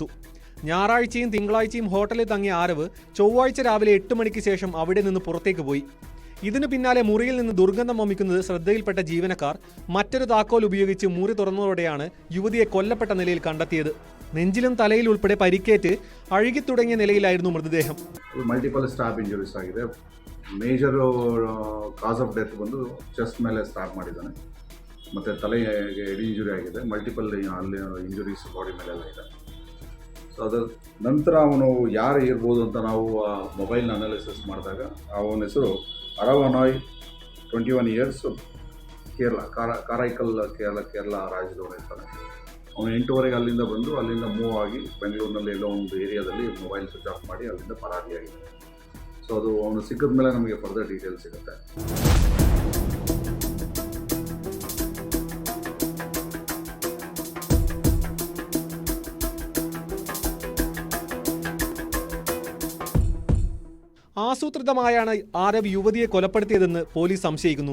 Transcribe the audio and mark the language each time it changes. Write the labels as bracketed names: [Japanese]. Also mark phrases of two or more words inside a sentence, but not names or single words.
[Malayalam] ഞായറാഴ്ചയും തിങ്കളാഴ്ചയും ഹോട്ടലിൽ തങ്ങിയ ആരവ് ചൊവ്വാഴ്ച രാവിലെ 8 മണിക്ക് ശേഷം അവിടെ നിന്ന് പുറത്തേക്ക് പോയി. ഇതിനു പിന്നാലെ മുറിയിൽ നിന്ന് ദുർഗന്ധം വമിക്കുന്നത് ശ്രദ്ധയിൽപ്പെട്ട ജീവനക്കാർ മറ്റൊരു താക്കോൽ ഉപയോഗിച്ച് മുറി തുറന്നതോടെയാണ് യുവതിയെ കൊല്ലപ്പെട്ട നിലയിൽ കണ്ടെത്തിയത്. നെഞ്ചിലും തലയിൽ ഉൾപ്പെടെ പരിക്കേറ്റ് അഴുകി തുടങ്ങിയ നിലയിലായിരുന്നു മൃതദേഹം. [English] multiple stab injuries ಆಗಿದೆ. major cause of death [Kannada] ಬಂದು ಚೆಸ್ಟ್ ಮೇಲೆ ಸ್ಟಾಬ್ ಮಾಡಿದ್ದಾನೆ, ಮತ್ತು ತಲೆಗೆ [English] head injury [Kannada] ಆಗಿದೆ. ಮಲ್ಟಿಪಲ್ ಅಲ್ಲಿ [English] injuries body [Kannada] ಮೇಲೆಲ್ಲ ಇದೆ. ಸೊ ಅದರ ನಂತರ ಅವನು ಯಾರು ಇರ್ಬೋದು ಅಂತ ನಾವು ಮೊಬೈಲ್ನ ಅನಾಲಿಸಿಸ್ ಮಾಡಿದಾಗ ಅವನ ಹೆಸರು ಅರವನಾಯ್, 21 ಇಯರ್ಸ್, ಕೇರಳ, ಕಾರೈಕಲ್ ಕೇರಳ ರಾಜ್ಯದವನು ಇರ್ತಾನೆ. ಅವನು 8:15 ಅಲ್ಲಿಂದ ಬಂದು ಅಲ್ಲಿಂದ ಮೂವ್ ಆಗಿ ಬೆಂಗಳೂರಿನಲ್ಲಿ ಎಲ್ಲೋ ಒಂದು ಏರಿಯಾದಲ್ಲಿ [English] mobile switch off [Kannada] ಮಾಡಿ ಅಲ್ಲಿಂದ ಪರಾರಿಯಾಗಿದೆ. ಸೊ ಅದು ಅವನು ಸಿಕ್ಕಿದ ಮೇಲೆ ನಮಗೆ [English] further details [Kannada] ಸಿಗುತ್ತೆ. [Malayalam] ആസൂത്രിതമായാണ് ആരവ് യുവതിയെ കൊലപ്പെടുത്തിയതെന്ന് പോലീസ് സംശയിക്കുന്നു.